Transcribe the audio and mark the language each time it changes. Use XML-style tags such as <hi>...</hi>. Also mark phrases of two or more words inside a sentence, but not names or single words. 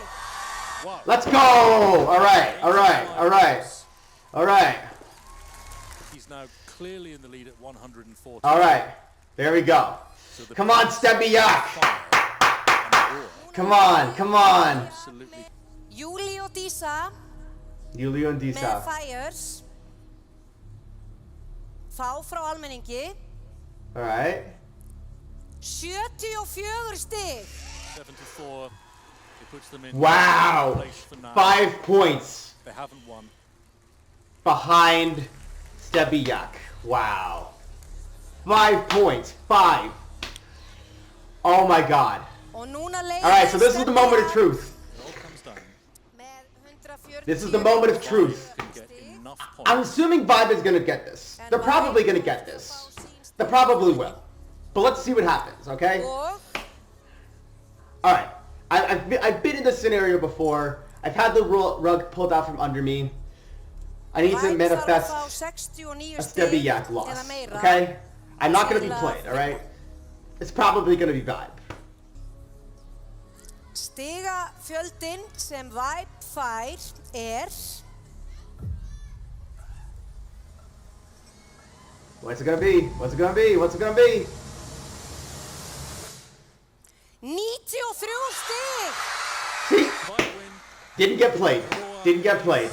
<is>stig.</is> <en>Wow. Let's go! Alright, alright, alright. Alright. He's now clearly in the lead at 140. Alright. There we go. So Come on, Stebbi JAK! Come on, come on! Absolutely.</en> <is>Júlí og Dísa Júlí og með Dísa. Fires. Þá frá almenningi.</is> <en>Alright.</en> <is>74 stig.</is> <en>74. It puts them in Wow! place for now. 5 points They haven't won. behind Stebbi JAK. Wow. 5 points. 5. Oh my god.</en> <is>Og núna leiðir</is> <en>Alright, so this is the</en> <is>Stebbi</is> <en>moment of</en> <is>JAK</is> <en>truth. It all comes down.</en> <is>með 140</is> <en>This is the moment of truth. Can get enough I'm points. assuming Vibe is gonna get this. They're probably gonna get this. They probably will. But let's see what happens, okay?</en> <is>Og</is> <en>Alright. I've been in this scenario before. I've had the rug pulled out from under me. I need to</en> <is>Vibes þarf að</is> <en>manifest</en> <is>fá 69</is> <en>a Stebbi</en> <is>stig</is> <en>JAK</en> <is>eða</is> <en>loss,</en> <is>meira.</is> <en>okay? I'm not gonna be played, alright? It's probably gonna be Vibe.</en> <is>Stiga fjöldin sem Vibe fær</is> <en>What's it gonna be? What's it gonna be? What's it gonna be?</en> <is>93 stig.</is> <en>See? Might win. Didn't get played. Didn't get played.</en>